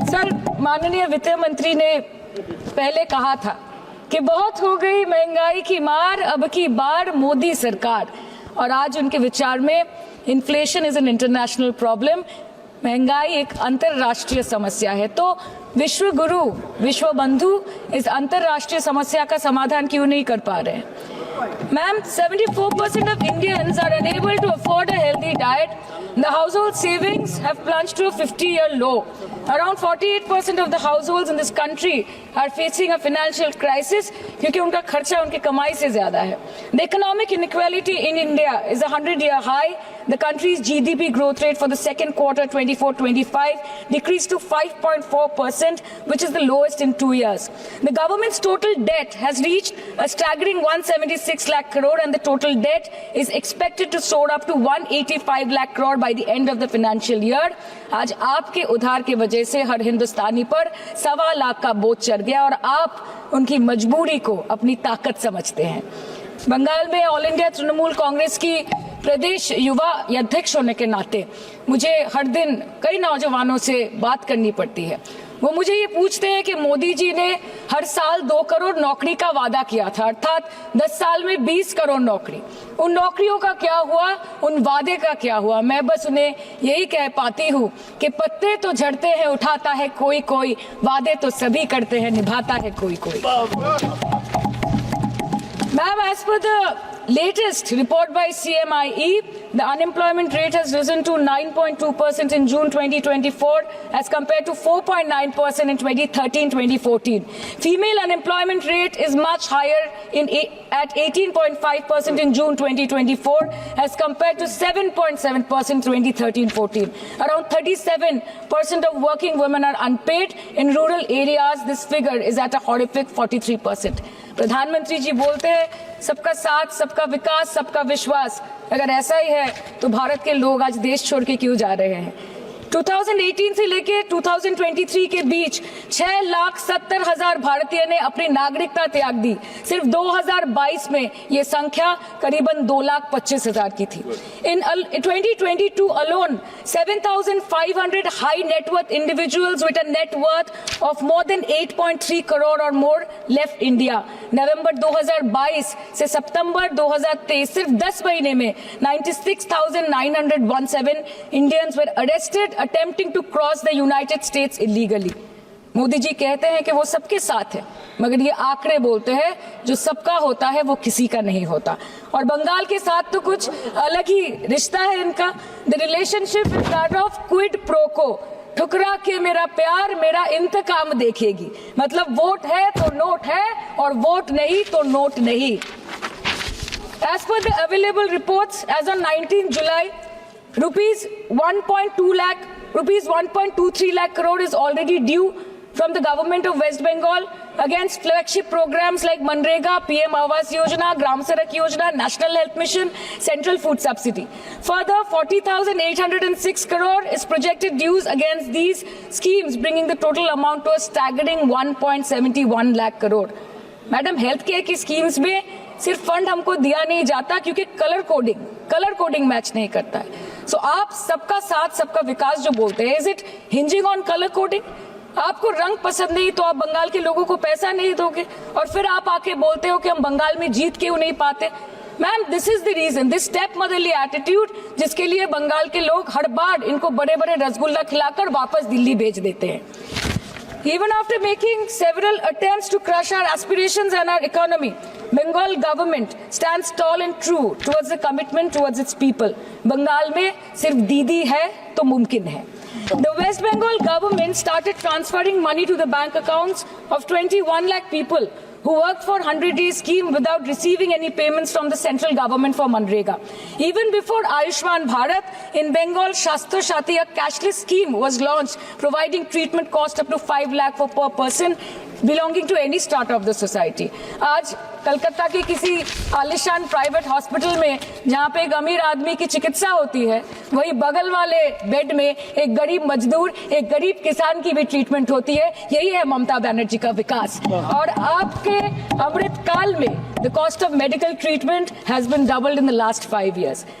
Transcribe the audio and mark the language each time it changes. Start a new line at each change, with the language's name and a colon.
Hindi: Sir, माननीय वित्त मंत्री ने पहले कहा था कि बहुत हो गई महंगाई की मार, अब की बार मोदी सरकार, और आज उनके विचार में
English: inflation is an international problem,
Hindi: महंगाई एक अंतरराष्ट्रीय समस्या है। तो विश्व गुरु, विश्व बंधु इस अंतरराष्ट्रीय समस्या का समाधान क्यों नहीं कर पा रहे हैं?
English: Ma'am, 74% of Indians are unable to afford a healthy diet. The household savings have plunged to a 50-year low. Around 48% of the households in this country are facing a financial crisis
Hindi: क्योंकि उनका खर्चा उनकी कमाई से ज्यादा है।
English: The economic inequality in India is a 100-year high. The country's GDP growth rate for the second quarter 24-25 decreased to 5.4%, which is the lowest in 2 years. The government's total debt has reached a staggering 176 lakh crore and the total debt is expected to soar up to 185 lakh crore by the end of the financial year.
Hindi: आज आपके उधार की वजह से हर हिंदुस्तानी पर 1.25 लाख का बोझ चढ़ गया और आप उनकी मजबूरी को अपनी ताकत समझते हैं। बंगाल में ऑल इंडिया तृणमूल कांग्रेस की प्रदेश युवा अध्यक्ष होने के नाते मुझे हर दिन कई नौजवानों से बात करनी पड़ती है। वो मुझे ये पूछते हैं कि मोदी जी ने हर साल 2 करोड़ नौकरी का वादा किया था, अर्थात 10 साल में 20 करोड़ नौकरी। उन नौकरियों का क्या हुआ, उन वादे का क्या हुआ? मैं बस उन्हें यही कह पाती हूँ कि पत्ते तो झड़ते हैं उठाता है कोई कोई, वादे तो सभी करते हैं निभाता है कोई कोई।
English: Ma'am, as per the latest report by CMIE, the unemployment rate has risen to 9.2% in June 2024 as compared to 4.9% in 2013-2014. Female unemployment rate is much higher at 18.5% in June 2024 as compared to 7.7% 2013-14. Around 37% of working women are unpaid. In rural areas, this figure is at a horrific 43%.
Hindi: प्रधानमंत्री जी बोलते हैं सबका साथ, सबका विकास, सबका विश्वास। अगर ऐसा ही है तो भारत के लोग आज देश छोड़ के क्यों जा रहे हैं? 2018 से लेके 2023 के बीच 6,70,000 भारतीय ने अपनी नागरिकता त्याग दी। सिर्फ 2022 में ये संख्या करीबन 2,25,000 की थी।
English: In 2022 alone, 7,500 high net worth individuals with a net worth of more than 8.3 crore or more left India.
Hindi: नवंबर 2022 से सितंबर 2023 सिर्फ 10 महीने में
English: 96,917 Indians were arrested attempting to cross the United States illegally.
Hindi: Modi ji कहते हैं कि वो सबके साथ है, मगर ये आंकड़े बोलते हैं जो सबका होता है वो किसी का नहीं होता। और बंगाल के साथ तो कुछ अलग ही रिश्ता है इनका।
English: the relationship is that of quid pro quo,
Hindi: ठुकरा के मेरा प्यार मेरा इंतकाम देखेगी। मतलब वोट है तो नोट है और वोट नहीं तो नोट नहीं।
English: As per the available reports, as on 19 July, rupees 1.23 lakh crore is already due from the government of West Bengal against flagship programs like Manrega, PM Awas Yojana, Gram Sadak Yojana, National Health Mission, Central Food Subsidy. Further, 40,806 crore is projected dues against these schemes, bringing the total amount to a staggering 1.71 lakh crore.
Hindi: Madam, health care की schemes में सिर्फ fund हमको दिया नहीं जाता क्योंकि colour coding match नहीं करता है। सो आप सबका साथ सबका विकास जो बोलते हैं,
English: Is it hinging on colour coding?
Hindi: आपको रंग पसंद नहीं तो आप बंगाल के लोगों को पैसा नहीं दोगे और फिर आप आके बोलते हो कि हम बंगाल में जीत क्यों नहीं पाते। Ma'am,
English: this is the reason, this stepmotherly attitude,
Hindi: जिसके लिए बंगाल के लोग हर बार इनको बड़े बड़े रसगुल्ला खिलाकर वापस दिल्ली भेज देते हैं।
English: Even after making several attempts to crush our aspirations and our economy, Bengal government stands tall and true towards the commitment towards its people.
Hindi: Bengal में सिर्फ दीदी है तो मुमकिन है।
English: The West Bengal government started transferring money to the bank accounts of 21 lakh people who worked for 100-day scheme without receiving any payments from the central government for Manrega. Even before Ayushman Bharat, in Bengal, Shastra Shati, a cashless scheme was launched, providing treatment cost up to 5 lakh for per person belonging to any strata of the society.
Hindi: आज कलकत्ता के किसी आलिशान private hospital में जहाँ पे एक अमीर आदमी की चिकित्सा होती है, वही बगल वाले बेड में एक गरीब मजदूर, एक गरीब किसान की भी ट्रीटमेंट होती है। यही है ममता बनर्जी का विकास। और आपके अमृत काल में
English: The cost of medical treatment has been doubled in the last 5 years।